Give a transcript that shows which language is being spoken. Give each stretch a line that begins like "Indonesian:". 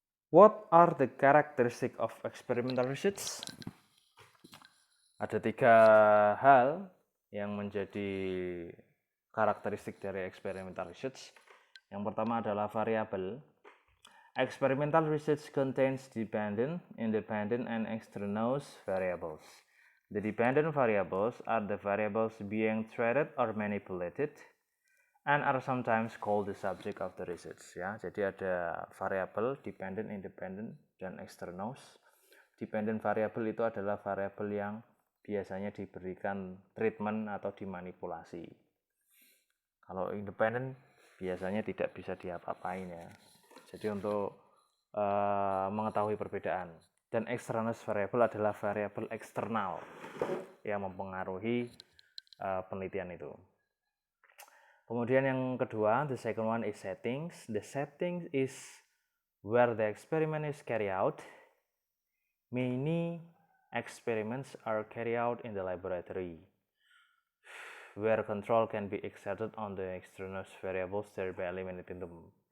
English: What are the characteristics of experimental research?
Indonesian: Ada 3 hal yang menjadi karakteristik dari experimental research. Yang pertama adalah variabel.
English: Experimental research contains dependent, independent, and extraneous variables. The dependent variables are the variables being treated or manipulated and are sometimes called the subject of the research.
Indonesian: Ya, jadi ada variabel dependent, independent, dan extraneous. Dependent variable itu adalah variabel yang biasanya diberikan treatment atau dimanipulasi. Kalau independent biasanya tidak bisa diapa-apain ya. Jadi untuk mengetahui perbedaan. Dan extraneous variable adalah variabel eksternal yang mempengaruhi penelitian itu. Kemudian yang kedua,
English: the second one is settings. The settings is where the experiment is carried out. Many experiments are carried out in the laboratory, where control can be exerted on the extraneous variables thereby eliminating them.